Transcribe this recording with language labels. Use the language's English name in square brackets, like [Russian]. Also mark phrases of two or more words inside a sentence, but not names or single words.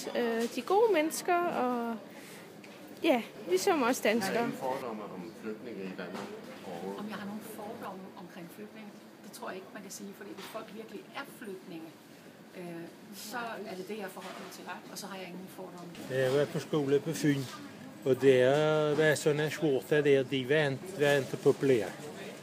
[Danish] De er gode mennesker, og ja, ligesom os danskere. Jeg har ingen fordomme om flygtninge i Danmark overhovedet. Om jeg har nogle fordomme omkring flygtninge, det tror jeg ikke, man kan sige, fordi hvis folk virkelig er flygtninge, så er det det, jeg forholder mig til, og så har jeg ingen fordomme. Jeg var på skole på Fyn, og der var [Swedish] sådana skjortor der, de var inte populära.